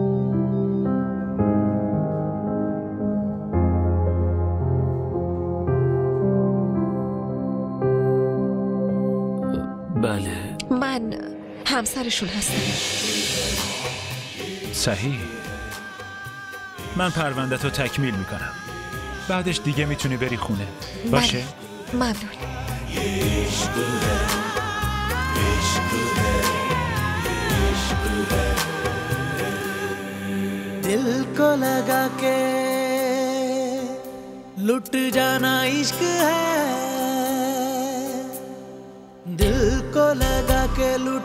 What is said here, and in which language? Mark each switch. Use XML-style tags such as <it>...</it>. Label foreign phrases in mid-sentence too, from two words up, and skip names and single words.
<fa>بله، من همسرشون هستم. صحیح. من پرونده‌تو تکمیل میکنم. بعدش دیگه میتونی بری خونه. باشه؟ بله. ممنون.</fa> <hi>दिल को लगा के लुट जाना इश्क है, दिल को लगा के लुट</hi>